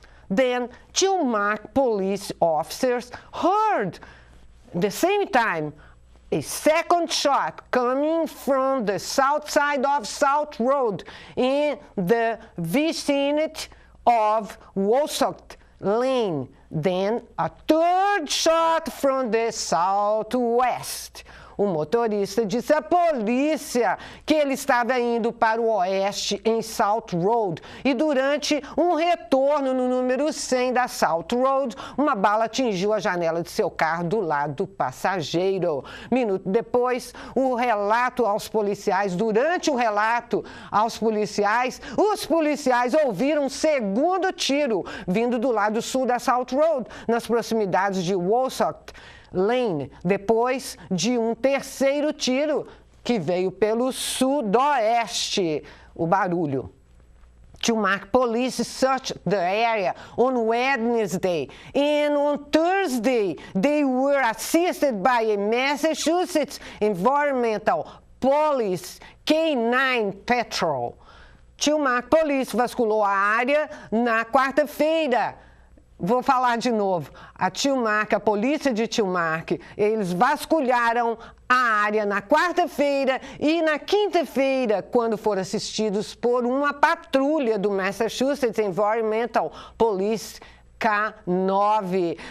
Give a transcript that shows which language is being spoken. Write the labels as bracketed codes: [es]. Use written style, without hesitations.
[en] Then Chilmark police officers heard at the same time a second shot coming from the south side of South Road in the vicinity of Wosock Lane. Then a third shot from the southwest. [pt] O motorista disse à polícia que ele estava indo para o oeste em South Road e durante um retorno no número 100 da South Road, uma bala atingiu a janela de seu carro do lado do passageiro. Minuto depois, durante o relato aos policiais, os policiais ouviram um segundo tiro vindo do lado sul da South Road, nas proximidades de Wosock Lane, depois de um terceiro tiro que veio pelo sudoeste. O barulho [en] Tilmark police searched the area on Wednesday, and on Thursday they were assisted by a Massachusetts Environmental Police K9 patrol. [pt] Tilmark Police vasculou a área na quarta-feira. Vou falar de novo. A polícia de Tilmark, eles vasculharam a área na quarta-feira e na quinta-feira, quando foram assistidos por uma patrulha do Massachusetts Environmental Police K9.